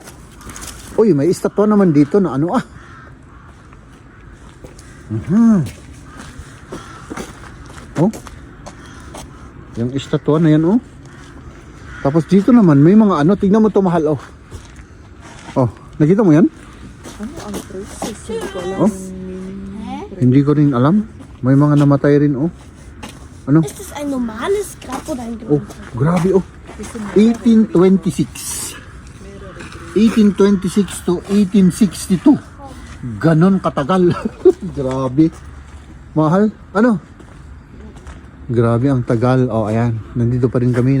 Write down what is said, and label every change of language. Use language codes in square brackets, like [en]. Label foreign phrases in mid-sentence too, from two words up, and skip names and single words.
[tl] Uy, may estatwa naman dito na Yung estatwa na yan, Tapos dito naman, may mga tignan mo to, mahal, nakita mo yan? Ano ang process? Hindi ko alam. Hindi ko rin alam. May mga namatay rin, Ano? [de] Ist das ein normales Grab oder ein [tl] Grabe, 1826. [en] 1826 to 1862. [tl] Ganon katagal. Grabe. Mahal. Ano? Grabe ang tagal. Ayan. Nandito pa rin kami.